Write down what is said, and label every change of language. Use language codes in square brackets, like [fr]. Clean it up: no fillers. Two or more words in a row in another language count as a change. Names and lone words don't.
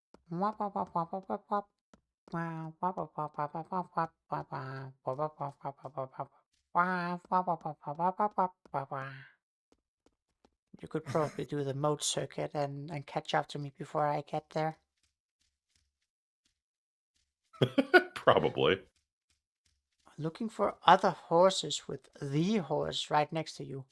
[en] Wop, wop, wop, wop, wop, wop, wop. Wow, wop, wop, wop, wop, wop, wop, wop, wop, wow. Wop, wop, wop, wop, wop, wop, wop. Wow, wop, wop, wop, wop, wop, wop, wop, wop, wow. You could probably do the mode circuit and catch up to me before I get there. Probably. Looking for other horses with the horse right next to you.